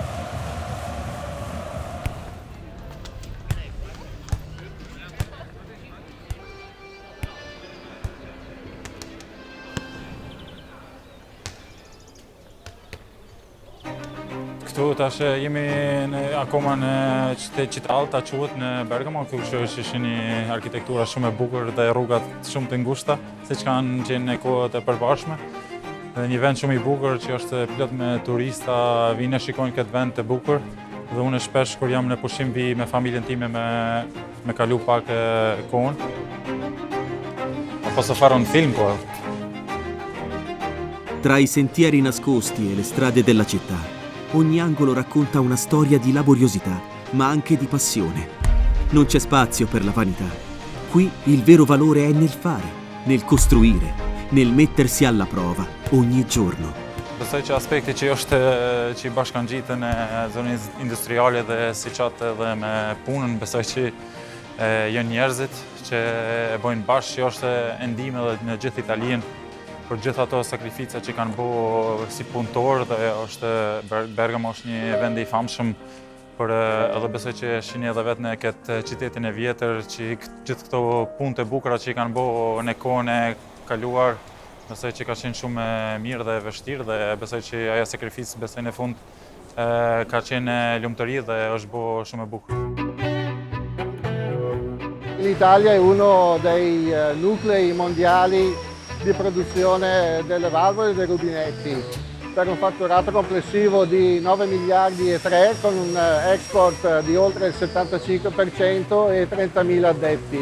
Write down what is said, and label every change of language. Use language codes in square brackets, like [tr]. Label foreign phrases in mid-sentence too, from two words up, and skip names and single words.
[sq] Këtu tash jemi akoma në qytet Alta quhet në Bergamo, kështu që është një arkitektura shumë e bukur dhe rrugat shumë të ngushta, siç kanë qenë në kohët e përparshme. Dhe një vend shumë i bukur që është plot me turista, vinë e shikojnë këtë vend të bukur. Dhe unë shpesh kur jam në pushim vi me familjen time me kalu pak kohën. [it] Posso fare un film qua. Tra i sentieri nascosti e le strade della città, ogni angolo racconta una storia di laboriosità, ma anche di passione. Non c'è spazio per la vanità. Qui il vero valore è nel fare, nel costruire, nel mettersi alla prova ogni giorno. [sq] Besoj që aspekti që është që i bashkangjitën në zonën industriale dhe siçatë dhe me punën, besoj që janë njerëzit që e bojnë bashkë, që është e ndihmë edhe në gjithë Italinë për gjithë ato sakrifica që kanë bërë si punëtor dhe Bergamo është një vend i famshëm për edhe besoj që shihni edhe vetë në këtë qytetin e vjetër që gjithë këto punë të bukura që kanë bërë në kohën e kaluar, besoj që ka qenë shumë mirë dhe vështirë dhe besoj që ajo sakrificë besoj në fund ka qenë lumturi dhe është bërë shumë e bukur. [it] L'Italia è uno dei nuclei mondiali di produzione delle valvole e dei rubinetti, per un fatturato complessivo di 9 miliardi e 3 con un export di oltre il 75% e 30.000 addetti.